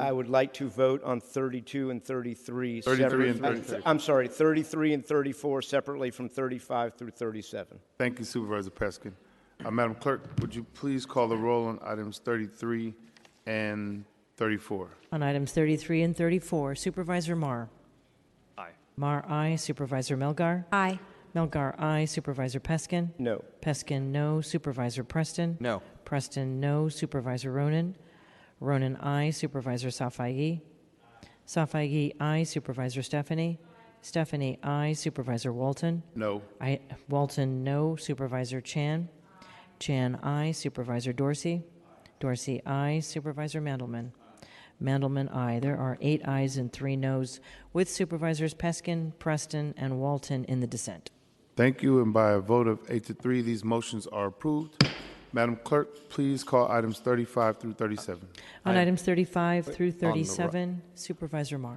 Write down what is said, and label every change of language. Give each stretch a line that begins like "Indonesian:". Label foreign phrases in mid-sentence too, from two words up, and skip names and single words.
English: I would like to vote on 32 and 33 33 and separately. 33. I'm sorry, 33 and 34 separately from 35 through 37. Thank you, Supervisor Peskin. Madam Clerk, would you please call the roll on items 33 and 34? On items 33 and 34, Supervisor Marr. Aye. Marr, aye. Supervisor Melgar? Aye. Melgar, aye. Supervisor Peskin? No. Peskin, no. Supervisor Preston? No. Preston, no. Supervisor Ronan? Ronan, aye. Supervisor Safai? Safai, aye. Supervisor Stephanie? Stephanie, aye. Supervisor Walton? No. Walton, no. Supervisor Chan? Chan, aye. Supervisor Dorsey? Dorsey, aye. Supervisor Mandelman? Mandelman, aye. There are 8 ayes and 3 noes, with Supervisors Peskin, Preston, and Walton in the dissent. Thank you, and by a vote of 8-3, these motions are approved. Madam Clerk, please call items 35 through 37. On items 35 through 37, Supervisor Marr.